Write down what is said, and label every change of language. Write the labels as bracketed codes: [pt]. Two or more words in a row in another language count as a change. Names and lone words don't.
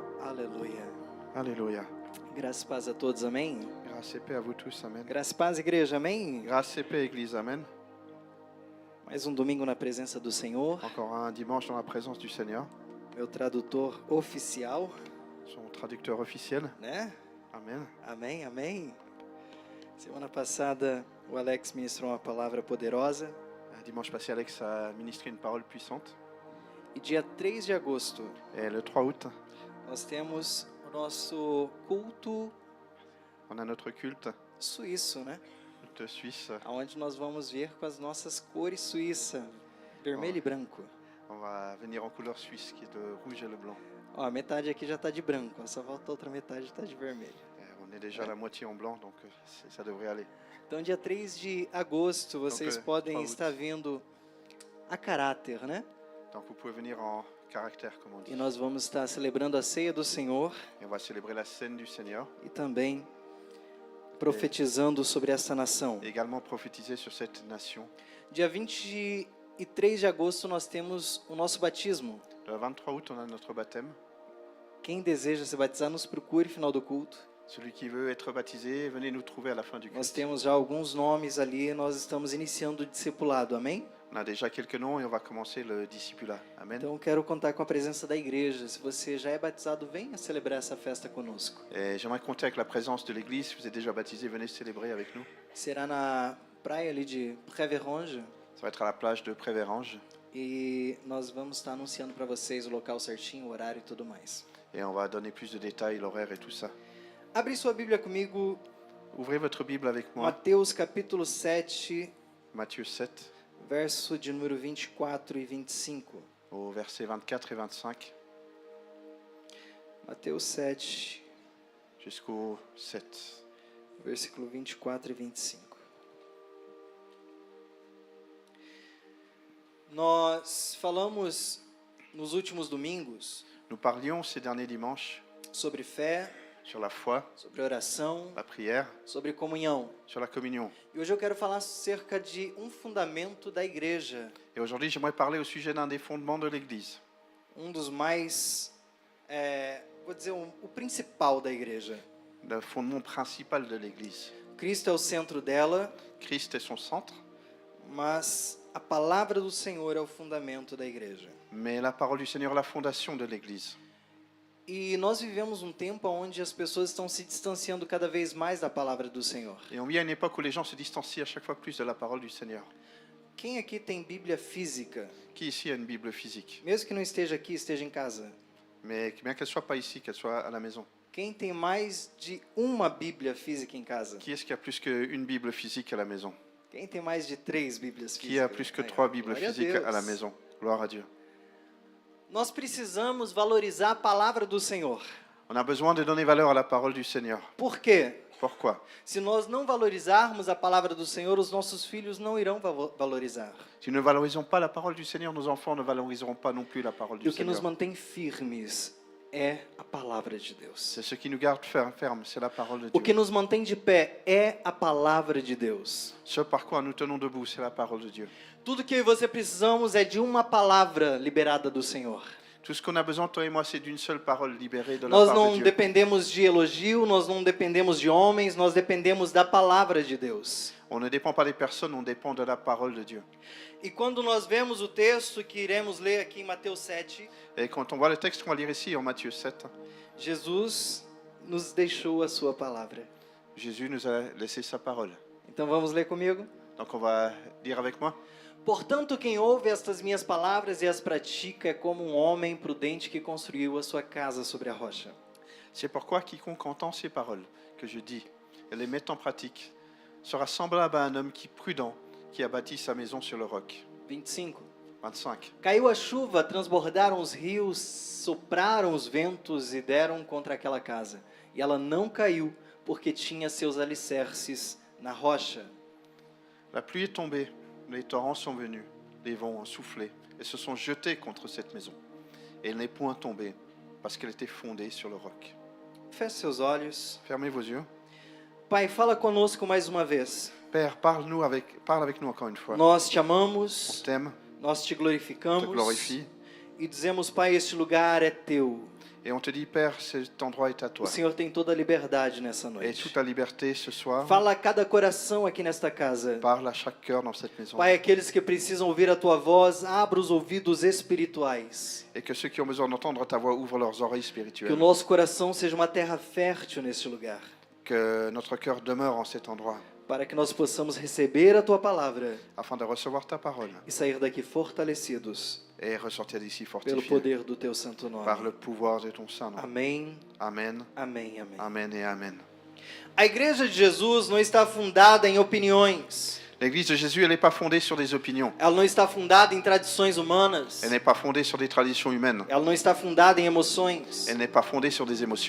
[pt] Aleluia. [fr] Alléluia. [pt] Graça e paz a todos, amém? [fr] Grâce et paix à vous tous, Amen. [pt] Graça e paz, igreja, amém? [fr] Grâce et paix, Église, Amen. [pt] Mais um domingo na presença do Senhor, [fr] Encore un dimanche dans la présence du Seigneur, [pt] meu tradutor oficial, [fr] son traducteur officiel. [pt] né? [fr] Amen. [pt] Amém, amém. Semana passada o Alex ministrou uma palavra poderosa [fr] Dimanche passé, Alex a ministré une parole puissante. [pt] e dia 3 de agosto [fr] Et le 3 août, [pt] nós temos o nosso culto [fr] on a notre culte [pt] suíço, né? [fr] de Suisse. [pt] Onde nós vamos ver com as nossas cores suíça, vermelho e branco. [fr] On va venir en couleur suisse, qui est de rouge et le blanc. [pt] Ó, a metade aqui já está de branco, ó, só falta a outra metade está de vermelho. [fr] On est déjà à la moitié en blanc, donc ça devrait aller. [pt] Então, dia 3 de agosto, vocês [fr] Donc, [pt] podem [fr] 3 août. [pt] estar vindo a caráter, né? [fr] Donc vous pouvez venir en caractère, comme on dit. [pt] E nós vamos estar celebrando a ceia do Senhor [fr] Et on va célébrer la scène du Seigneur [pt] e também profetizando sobre essa nação. [fr] et également prophétiser sur cette nation. [pt] Dia 23 de agosto, nós temos o nosso batismo. [fr] Le 23 août, on a notre baptême. [pt] Quem deseja se batizar, nos procure no final do culto. [fr] Celui qui veut être baptisé, venez nous trouver à la fin du [pt] Nós [fr] culte. [pt] temos já alguns nomes ali, nós estamos iniciando o discipulado, amém? [fr] On a déjà quelques noms et on va commencer le discipulat. Amen. [pt] Então, quero contar com a presença da igreja. Se você já é batizado, venha celebrar essa festa conosco. [fr] Et j'aimerais compter avec la présence de l'Église. Si vous êtes déjà baptisé, venez célébrer avec nous. [pt] Será na praia ali de Préveronge. [fr] Ça va être à la plage de Prévérange. [pt] E nós vamos estar anunciando para vocês o local certinho, o horário e tudo mais. [fr] Et on va donner plus de détails, l'horaire et tout ça. [pt] Abre sua Bíblia comigo, [fr] Ouvrez votre Bible avec moi. [pt] Mateus capítulo 7, [fr] Matthieu 7, [pt] verso de número 24 e 25. [fr] au verset 24 et 25, [pt] Mateus 7, [fr] jusqu'au 7. [pt] versículo 24 e 25. Nós falamos nos últimos domingos [fr] Nous parlions ces derniers dimanches [pt] sobre fé, [fr] sur la foi, [pt] sobre oração, [fr] la prière, [pt] sobre comunhão. [fr] sur la communion. [pt] E hoje eu quero falar acerca de um fundamento da igreja, [fr] Et aujourd'hui, j'aimerais parler au sujet d'un des fondements de l'Église. [pt] dos mais, vou dizer, o principal da igreja. [fr] Le fondement principal de l'Église. [pt] Cristo é o centro dela, [fr] Christ est son centre, [pt] mas a palavra do Senhor é o fundamento da igreja. [fr] mais la parole du Seigneur est la fondation de l'Église. [pt] E nós vivemos um tempo onde as pessoas estão se distanciando cada vez mais da palavra do Senhor. [fr] Et on vit à une époque où les gens se distancient à chaque fois plus de la parole du Seigneur. [pt] Quem aqui tem Bíblia física? [fr] Qui ici a une Bible physique? [pt] Mesmo que não esteja aqui, esteja em casa. [fr] Mais bien qu'elle soit pas ici, qu'elle soit à la maison. [pt] Quem tem mais de uma Bíblia física em casa? [fr] Qui est-ce qui a plus qu'une Bible physique à la maison? [pt] Quem tem mais de 3 Bíblias [fr] Qui a [pt] físicas? [fr] plus que [pt] Aí, [fr] 3 Bibles [pt] glória a [fr] physiques [pt] Deus. [fr] à la maison? Gloire à Dieu. [pt] Nós precisamos valorizar a palavra do Senhor. [fr] On a besoin de donner valeur à la parole du Seigneur. [pt] Por quê? [fr] Pourquoi? [pt] Se nós não valorizarmos a palavra do Senhor, os nossos filhos não irão valorizar. [fr] Si nous ne valorisons pas la parole du Seigneur, nos enfants ne valoriseront pas non plus la parole [pt] E [fr] du [pt] o que nos [fr] Seigneur. [pt] mantém firmes é a palavra de Deus. [fr] C'est ce qui nous garde fermes, c'est la parole de [pt] O que [fr] Dieu. [pt] nos mantém de pé é a palavra de Deus. [fr] Ce par quoi nous tenons debout, c'est la parole de Dieu. [pt] Tudo que eu e você precisamos é de uma palavra liberada do Senhor. [fr] Tout ce qu'on a besoin, toi et moi, c'est d'une seule parole libérée de la [pt] Nós [fr] part de [pt] não [fr] Dieu. [pt] dependemos de elogio, nós não dependemos de homens, nós dependemos da palavra de Deus. [fr] On ne dépend pas des personnes, on dépend de la parole de Dieu. [pt] E quando nós vemos o texto que iremos ler aqui em Mateus 7, [fr] Et quand on voit le texte qu'on va lire ici en Matthieu 7, [pt] Jesus nos deixou a sua palavra. [fr] Jésus nous a laissé sa parole. [pt] Então vamos ler comigo? [fr] Donc on va lire avec moi. [pt] Portanto, quem ouve estas minhas palavras e as pratica é como um homem prudente que construiu a sua casa sobre a rocha. [fr] C'est pourquoi quiconque entend ces paroles que je dis et les met en pratique sera semblable à un homme prudent qui a bâti sa maison sur le roc. 25. 25. [pt] Caiu a chuva, transbordaram os rios, sopraram os ventos e deram contra aquela casa. E ela não caiu, porque tinha seus alicerces na rocha. [fr] La pluie est tombée, les torrents sont venus, les vents ont soufflé et se sont jetés contre cette maison. Et elle n'est point tombée parce qu'elle était fondée sur le roc. [pt] Feche seus olhos. [fr] Fermez vos yeux. [pt] Pai, fala conosco mais uma vez. [fr] Père, parle avec nous encore une fois. [pt] Nós te [fr] On [pt] amamos, [fr] t'aime, [pt] nós te [fr] on te [pt] glorificamos [fr] glorifie [pt] e dizemos, Pai, este lugar é teu. [fr] Et on te dit, Père, cet endroit est à [pt] O [fr] toi. [pt] Senhor tem toda a liberdade nessa [fr] Et [pt] noite. [fr] toute la liberté ce soir, [pt] Fala a cada coração aqui nesta casa. [fr] parle à chaque cœur dans cette maison. [pt] Pai, aqueles que precisam ouvir a Tua voz, abra os ouvidos espirituais. [fr] Et que ceux qui ont besoin d'entendre ta voix ouvrent leurs oreilles [pt] Que o [fr] spirituelles. [pt] nosso coração seja uma terra fértil neste lugar. [fr] Que notre cœur demeure en cet endroit, [pt] Para que nós possamos receber a Tua palavra [fr] afin de recevoir ta parole [pt] e sair daqui fortalecidos [fr] et ressortir d'ici [pt] pelo [fr] fortifié [pt] poder do Teu santo nome. [fr] par le pouvoir de ton Saint-Nom. [pt] Amém, [fr] Amen, [pt] amém, amém. [fr] amen et amen. [pt] A igreja de Jesus não está fundada em opiniões. [fr] L'église de Jésus, elle n'est pas fondée sur des opinions. [pt] Ela não está fundada em tradições humanas. [fr] Elle n'est pas fondée sur des traditions humaines. [pt] Ela não está fundada em emoções. [fr] Elle n'est pas fondée sur des émotions.